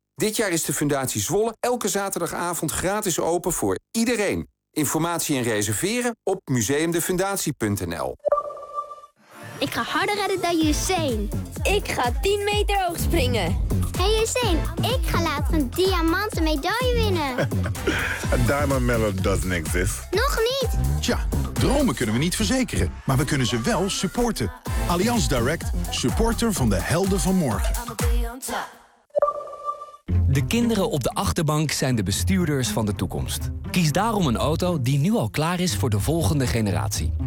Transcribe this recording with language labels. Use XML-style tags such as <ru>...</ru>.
<nl>Dit jaar is de Fundatie Zwolle elke zaterdagavond gratis open voor iedereen. Informatie en reserveren op museumdefundatie.nl. Ik ga harder redden dan Usain. Ik ga 10 meter hoog springen. Hey Usain, ik ga later een diamanten medaille winnen.</nl> <en>A diamond medal doesn't exist.</en> <nl>Nog niet. Tja, dromen kunnen we niet verzekeren, maar we kunnen ze wel supporten. Allianz Direct, supporter van de helden van morgen. De kinderen op de achterbank zijn de bestuurders van de toekomst. Kies daarom een auto die nu al klaar is voor de volgende generatie.</nl>